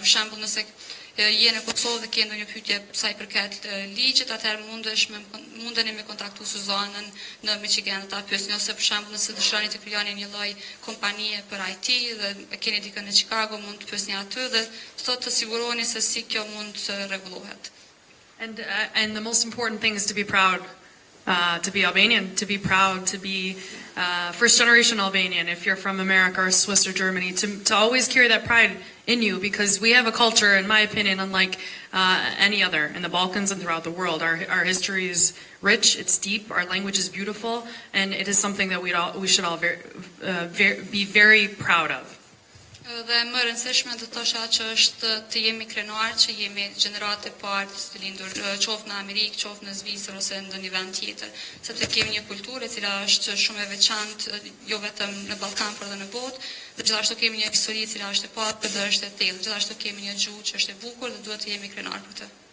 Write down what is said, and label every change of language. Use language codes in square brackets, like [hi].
[sq] Për shembull, nëse je në Kosovë dhe ke ndonjë pyetje sa i përket ligjit, atëherë mundeni me kontaktu Suzanën në Michigan ta pyesni, ose për shembull nëse dëshironi të krijoni një lloj kompanie për IT dhe keni dikën në Chicago, mund të pyesni aty dhe të siguroni se si kjo mund të rregullohet. [en] And the most important thing is to be proud to be Albanian, to be proud to be first generation Albanian if you're from America or Swiss or Germany, to always carry that pride in you, because we have a culture, in my opinion, unlike any other in the Balkans and throughout the world. Our history is rich, it's deep, our language is beautiful, and it is something that we should all be very proud of. [sq] Dhe më rëndësishme do thosha që është të jemi krenuar, që jemi gjenerat e parë të lindur qoftë në Amerikë, qoftë në Zvicër ose në ndonjë vend tjetër, sepse kemi një kulturë e cila është shumë e veçantë jo vetëm në Ballkan por edhe në botë, dhe gjithashtu kemi një histori e cila është e pasur dhe është e thellë, gjithashtu kemi një gjuhë që është e bukur dhe duhet të jemi krenuar për të.